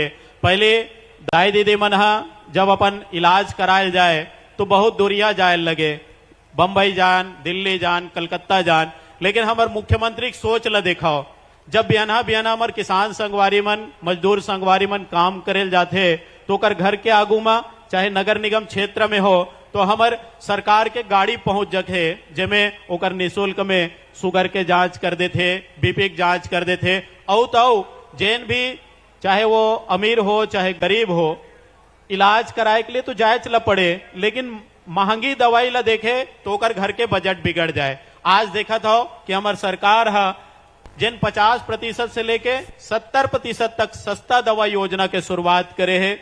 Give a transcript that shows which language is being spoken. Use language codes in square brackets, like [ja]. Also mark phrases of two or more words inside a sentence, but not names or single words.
[hne] पहले दाई दीदी मन जब अपन इलाज कराए जाए तो बहुत दूरिया जाए लगे, बम्बई जान, दिल्ली जान, कलकत्ता जान। लेकिन हमारे मुख्यमंत्री की सोच ला देखाओ, जब बियाना हमारे किसान संगवारी मन, मजदूर संगवारी मन काम करे जाते तो ओकर घर के आगू में चाहे नगर निगम क्षेत्र में हो तो हमार सरकार के गाड़ी पहुंच जखे जेमे ओकर निःशुल्क में शुगर के जांच कर देते, बीपी के जांच कर देते। औ तो जैन भी चाहे वो अमीर हो चाहे गरीब हो इलाज कराए के लिए तो जाए चला पड़े, लेकिन महंगी दवाई ला देखे तो ओकर घर के बजट बिगड़ जाए। आज देखा था कि हमार सरकार जिन 50% से लेके 70% तक सस्ता दवा योजना के शुरुआत करे है।